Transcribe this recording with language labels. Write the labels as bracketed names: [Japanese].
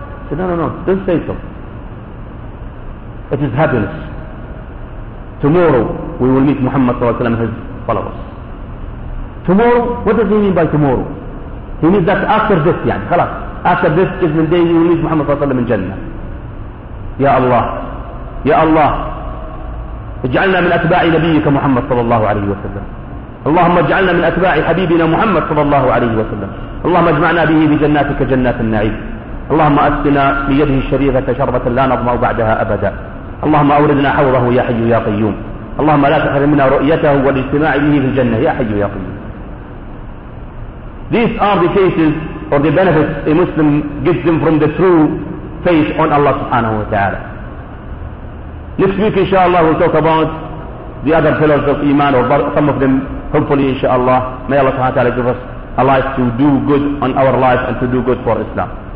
[English] He said, no, don't say so. It is happiness. Tomorrow we will meet Muhammad [Arabic] صلى الله عليه وسلم [English] and his followers. Tomorrow, what does he mean by tomorrow? He means that after this, [Arabic] يعني, خلاص. [English] After this judgment day, you will meet Muhammad [Arabic] صلى الله عليه وسلم [English] in Jannah. [Arabic] Ya Allah, Ya Allah, اجعلنا من أتباع نبيك محمد صلى الله عليه وسلم. اللهم اجعلنا من أتباع حبيبنا محمد صلى الله عليه وسلم. اللهم اجمعنا به بجناتك جنات النعيم. اللهم أسقنا بيده الشريفة شربة لا نظمأ بعدها أبدا. اللهم أوردنا حوضه يا حي يا قيوم. اللهم لا تحرمنا رؤيته والاجتماع به في الجنة يا حي يا قيوم. [English] These are the cases or the benefits a Muslim gets them from the true faith on Allah subhanahu wa ta'ala. Next week inshallah we'll talk about the other pillars of Iman, or some of them hopefully inshallah. May Allah subhanahu wa ta'ala give us a life to do good on our life and to do good for Islam.